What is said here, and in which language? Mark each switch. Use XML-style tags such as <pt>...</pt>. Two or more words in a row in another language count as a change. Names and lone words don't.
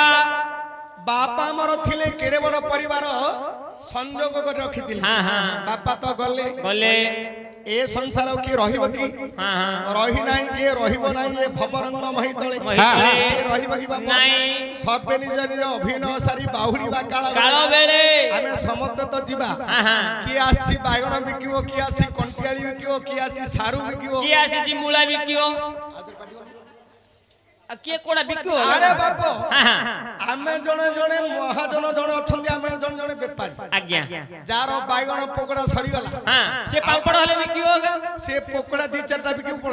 <or>ବାପା ମୋର ଥିଲେ କେଡେ ବଡ଼ ପରିବାର ସଂଯୋଗ କର ରଖିଥିଲେ ହଁ ହଁ ବାପା ତୋ ଗଲେ ଏ ସଂସାର କି ରହିବ କି ହଁ ହଁ ରହି ନାହିଁ କେ ରହିବ ନାହିଁ ଏ ଭବରଙ୍ଗ ମହୀ ତଳେ ରହିବ କି ବାପା ନାହିଁ ସବେ ନିଜ ନିଜ ଅଭିନୟ ସାରି ବାହୁଡ଼ି ବା କାଳ ବେଳେ ଆମେ ସମସ୍ତ ତୋ ଜୀବା ହଁ ହଁ କି ଆସି ବାଇଗଣ ବିକିଓ କି ଆସି କଣ୍ଟିଆଲି ବିକିଓ କି ଆସି ସାରୁ ବିକିଓ କି ଆସି ଜି ମୂଳା ବିକିଓ କେ କୋଡ଼ା ବିକିଓ ଅରେ ବାପୋ ହଁ ହଁ ଆମେ ଜଣେ ଜଣେ ମହାଜନ ଜଣେ ଅଛନ୍ତି ଆମେ ଜଣେ ଜଣେ ବ୍ୟାପାରୀ ଆଜ୍ଞା ଯାର ବାଇଗଣ ପକୋଡ଼ା ସରି ଗଲା ହଁ ସେ ପାପଡ଼ ହଲେ ବିକିଓ ସେ ପକୋଡ଼ା ଦି ଚାରଟା ବିକିଓ ପଡ଼ୋ</or>